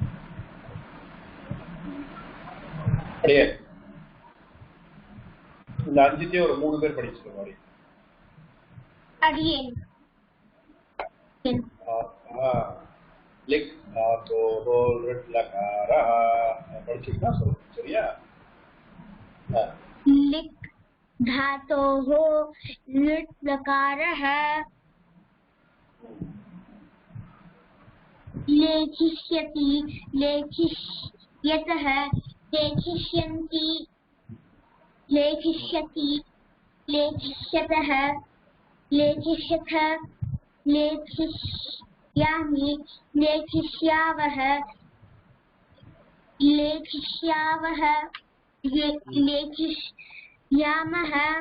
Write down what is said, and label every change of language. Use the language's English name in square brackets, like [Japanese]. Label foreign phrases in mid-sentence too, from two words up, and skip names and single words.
[Tamil] அப்படியே இந்த இந்த அஞ்சுத்தையும் ஒரு 3 பேர் படிச்சுக்க மாதிரி. अडियन [Sanskrit] लिख धातोः लृट् लकारः [Tamil] படிச்சுக்கிட்டா சொல்லு சரியா. [Sanskrit] लिख धातोः लृट् लकारः लेखिष्यति लेखिष्यतः लेखिष्यन्ति लेखिष्यति लेखिष्यतः लेखिष्यथ लेखिष्यामि लेखिष्यावः लेखिष्यावः लेखिष्यामः.